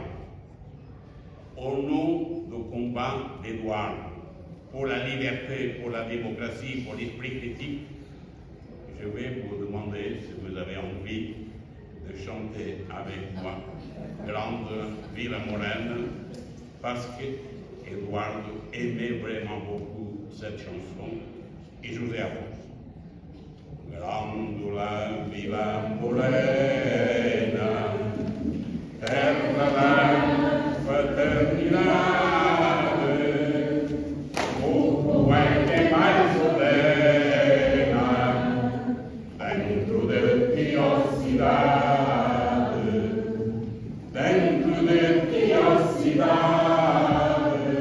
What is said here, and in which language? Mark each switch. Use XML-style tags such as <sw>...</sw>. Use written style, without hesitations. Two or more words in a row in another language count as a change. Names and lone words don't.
<fr>Au nom du combat d'Édouard pour la liberté, pour la démocratie, pour l'esprit critique, je vais vous demander si vous avez envie de chanter avec moi Grande Villa Morena, parce qu'Édouard aimait vraiment beaucoup cette chanson, et je vous ai appris.</fr> <pt>Grande la Villa Morena, terra da fraternidade, o é que mais ordena dentro de ti, ó cidade, dentro de ti, ó cidade,</pt>